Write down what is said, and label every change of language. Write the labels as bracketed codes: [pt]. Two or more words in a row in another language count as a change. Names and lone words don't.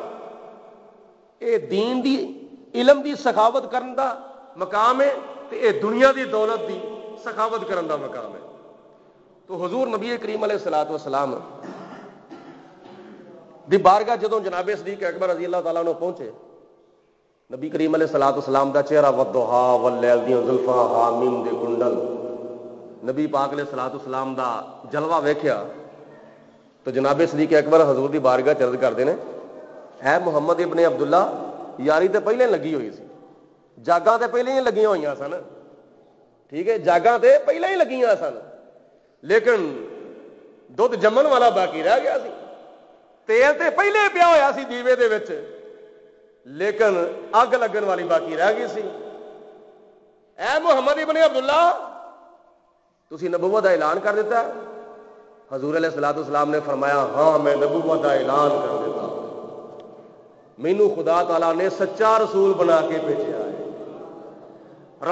[pa] اے دین دی علم دی سخاوت کرن دا مقام ہے تے اے دنیا دی دولت دی سخاوت کرن دا مقام ہے۔ تو حضور نبی کریم [ar] علیہ الصلوۃ والسلام [pa] دی بارگاہ جدوں جناب صدیق اکبر [ar] رضی اللہ تعالیٰ عنہ [pa] پہنچے، نبی کریم [ar] علیہ الصلوۃ والسلام [pa] دا چہرہ [ar] والضحا واللیل [pa] دیاں زلفاں حامیم دے کنڈل، نبی پاک [ar] علیہ الصلوۃ والسلام [pa] دا جلوہ ویکھیا تو جناب صدیق اکبر حضور دی بارگاہ چ عرض کردے نے، اے محمد ابن عبداللہ، یاری تے پہلے لگی ہوئی سی، جاگاں تے پہلے ہی لگیاں ہوئیاں سن، ٹھیک ہے، جاگاں تے پہلے ہی لگیاں سن، لیکن دودھ جمن والا باقی رہ گیا سی، تیل تے پہلے پیا ہویا سی دیوے دے وچ، لیکن اگ لگن والی باقی رہ گئی سی۔ اے محمد ابن عبداللہ، تسی نبوت کا اعلان کر دیتا ہے؟ حضور [ar] علیہ الصلوۃ والسلام [pa] نے فرمایا ہاں میں نبوت کا اعلان کر دیتا ہوں، مینوں خدا تعالیٰ نے سچا رسول بنا کے بھیجا ہے۔